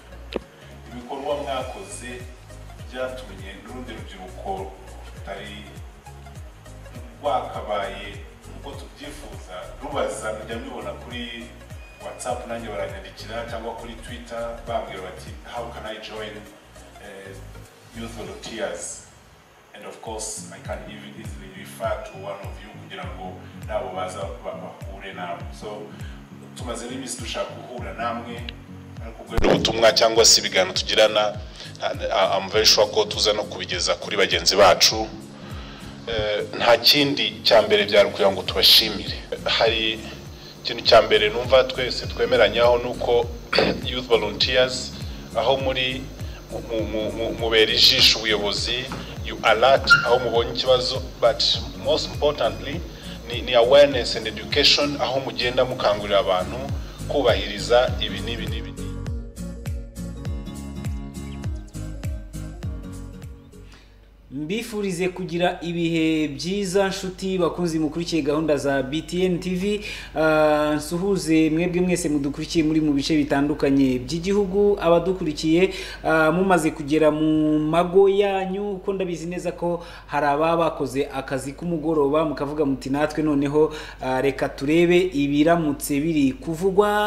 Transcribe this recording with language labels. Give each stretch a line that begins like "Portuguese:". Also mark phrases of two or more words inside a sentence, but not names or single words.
Kinyarwanda: Ibikorwa mwakoze byatumye n'urundi rubyiruko rutari wakabaye uko tubyifuza rubaza, mujya mubibona kuri WhatsApp, nanjye baranyandikira cyangwa kuri Twitter bambwira bati
English: how can I join Youth Volunteers, and of course I can even easily refer to one of you
Kinyarwanda: kugira ngo nabo baza bahure nawe. So tumaze n'imisi dushaka guhura namwe ariko ubutumwa cyangwa se ibiganiro tugirana,
English: I'm very sure
Kinyarwanda: ko tuza no kubigeza kuri bagenzi bacu. Nta kindi cyambere byari kugira ngo tubashimire. Hari ikintu cyambere numva twese twemeranyaho nuko Youth Volunteers aho muri mubera ijisho ubuyobozi,
English: you alert
Kinyarwanda: aho mubonye ikibazo,
English: but most importantly
Kinyarwanda: ni
English: awareness and education,
Kinyarwanda: aho mugenda mukangurira abantu kubahiriza ibi n'ibi. Mbifurize kugira ibihe byiza nshuti bakunzi mukurikiye gahunda za BTN TV. Nsuhuze mwebwe mwese mudukurikiye muri mu bice bitandukanye by'igihugu, abadukurikiye mumaze kugera mu mago yanyu, uko ndabizi neza ko hari abakoze akazi k'umugoroba mukavuga muti natwe noneho reka turebe ibiramutse biri kuvugwa.